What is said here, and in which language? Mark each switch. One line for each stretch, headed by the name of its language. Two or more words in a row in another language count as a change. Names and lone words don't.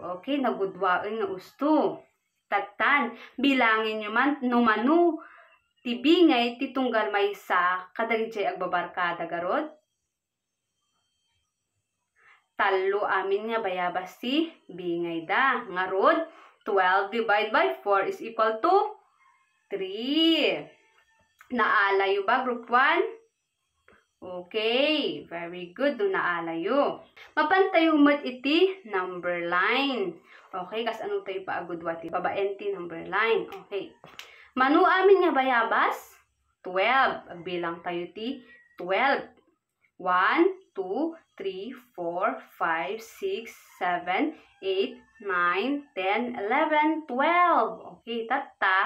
Iloko: Okay, nagudwain nga usto. Tatan, bilangin nyo man, numanu, tibingay, titunggal maysa, kadagijay agbabarkada garod. Talo amin nga bayabas ti bingay da.
English: Ngarod, 12 divided by 4 is equal to 3.
Iloko: Naalayo ba, group 1?
English: Okay, very good.
Iloko: Doon naalayo. Mapantayo mo't iti
English: number line.
Iloko: Okay, kas ano tayo paagudwa ti babaen ti
English: number line.
Iloko: Okay. Manu amin nga bayabas? 12. Agbilang tayo ti 12. 1, 2, 3, 4, 5, 6, 7, 8, 9, 10, 11, 12. Okay, tata.